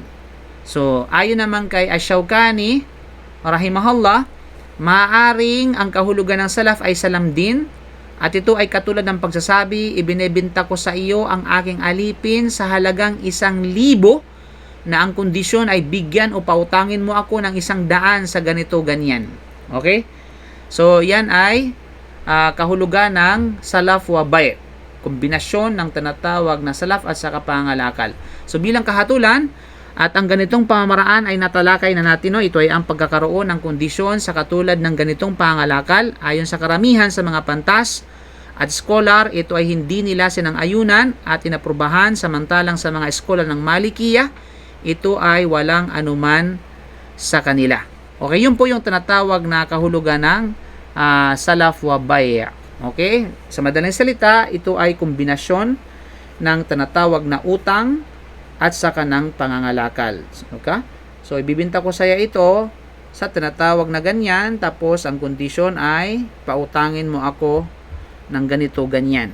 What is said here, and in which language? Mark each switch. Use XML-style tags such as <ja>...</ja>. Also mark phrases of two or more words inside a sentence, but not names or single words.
<tl>So, ayon naman kay Ash-Shawkani rahimahullah, maaaring ang kahulugan ng salaf ay salam din at ito ay katulad ng pagsasabi, ibinebenta ko sa iyo ang aking alipin sa halagang 1,000 na ang kondisyon ay bigyan o pautangin mo ako ng 100 sa ganito ganyan. Okay? So, yan ay kahulugan ng</tl> <ar>سلف و بيع',</ar> <tl>kombinasyon ng tinatawag na salaf at saka pangalakal. So bilang kahatulan, at ang ganitong pamamaraan ay natalakay na natin, ito ay ang pagkakaroon ng kondisyon sa katulad ng ganitong pangalakal ayon sa karamihan sa mga pantas at scholar, ito ay hindi nila sinang-ayunan at inaprubahan, samantalang sa mga eskola ng Malikiya, ito ay walang anuman sa kanila. Okay, yun po yung tinatawag na kahulugan ng</tl> <ar>سلف و بيع'.</ar> <tl>Okay, sa madaling salita, ito ay kombinasyon ng tinatawag na utang at saka ng pangangalakal. Okay? So, ibibinta ko saya ito sa tinatawag na ganyan, tapos ang kondisyon ay pautangin mo ako ng ganito, ganyan.</tl>